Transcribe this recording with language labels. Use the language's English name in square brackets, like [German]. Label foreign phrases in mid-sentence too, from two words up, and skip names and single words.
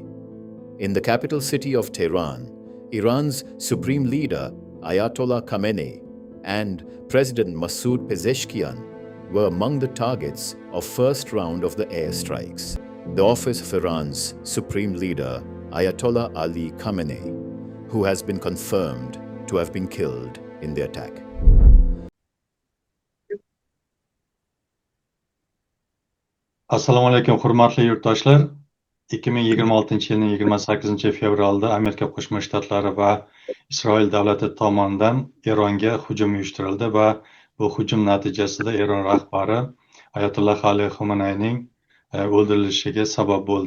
[English] In the capital city of Tehran, Iran's supreme leader Ayatollah Khamenei and President Masoud Pezeshkian were among the targets of first round of the airstrikes. The office of Iran's supreme leader Ayatollah Ali Khamenei, who has been confirmed to have been killed in the attack. [Uzbek] Assalomu alaykum hurmatli yurtdoshlar. 2026-yilning 28-fevralda Amerika Qo'shma Shtatlari va Isroil davlati tomonidan Eronga hujum uyushtirildi va bu hujum natijasida Eron rahbari Ayatollah Ali Xomeneyning o'ldirilishiga sabab bo'ldi.